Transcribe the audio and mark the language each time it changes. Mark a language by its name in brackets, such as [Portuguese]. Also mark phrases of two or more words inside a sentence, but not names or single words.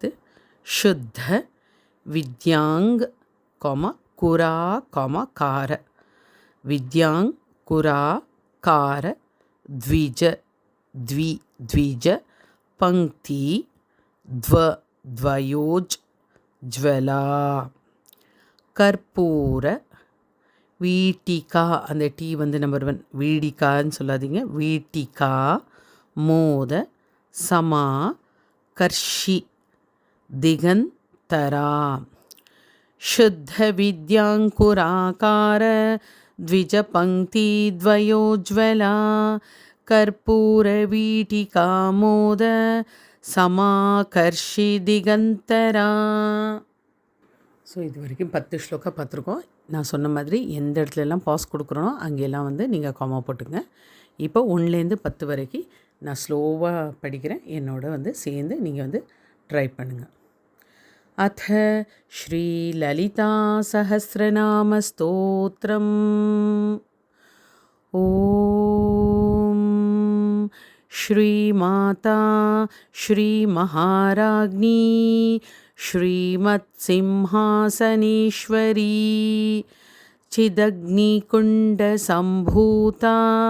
[Sanskrit] शुद्ध विद्यां कुरा कार विद्यां कुरा कार द्विज द्विज पङ्क्ति द्वयोज् ज्वला. कर्पूर वीटिका, [Tamil] அந்த டீ வந்து நம்பர் 1 வீடிகான்னு சொல்லாதீங்க, [Sanskrit] वीटिका मोद समा कर्षि दिगन्तरा. शुद्ध विद्यांकुराकार द्विज पंक्ति द्वयोज्वला कर्पूर वीटिका मोद समाकर्षि दिगंतरा. [Tamil] ஸோ இது வரைக்கும் 10 ஸ்லோகம் பார்த்துருக்கோம். நான் சொன்ன மாதிரி எந்த இடத்துலலாம் பாஸ் கொடுக்குறோனோ அங்கெல்லாம் வந்து நீங்கள் காமா போட்டுங்க. இப்போ 1லேருந்து 10 வரைக்கும் நான் ஸ்லோவாக படிக்கிறேன், என்னோட சேர்ந்து நீங்கள் ட்ரை பண்ணுங்கள். [Sanskrit] अथ श्रीललितासहस्रनामस्तोत्रम्. ॐ श्रीमाता श्रीमहाराज्ञी श्रीमत्सिंहासनेश्वरी चिदग्निकुण्डसम्भूता